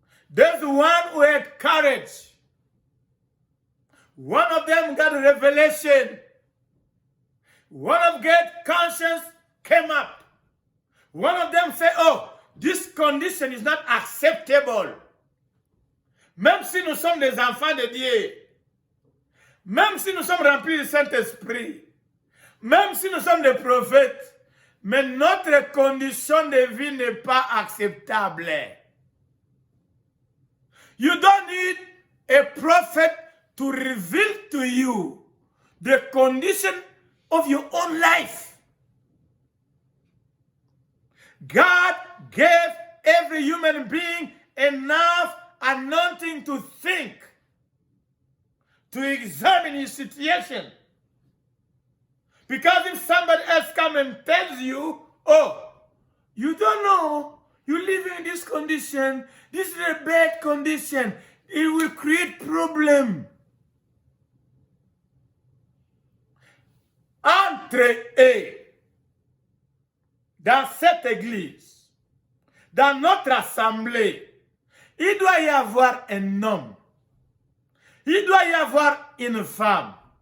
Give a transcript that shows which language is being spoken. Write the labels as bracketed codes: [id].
[en] There's one who had courage. One of them got a revelation. One of God's conscience came up. One of them said, oh, this condition is not acceptable. [fr] Même si nous sommes des enfants de Dieu, même si nous sommes remplis du Saint-Esprit, même si nous sommes des prophètes, mais notre condition de vie n'est pas acceptable. [en] You don't need a prophet to reveal to you the condition of your own life. God gave every human being enough anointing to think, to examine his situation. Because if somebody else comes and tells you, oh, you don't know, you live in this condition, this is a bad condition, it will create problem. [fr] Entrez dans cette église, dans notre assemblée, il doit y avoir un homme, il doit y avoir une femme.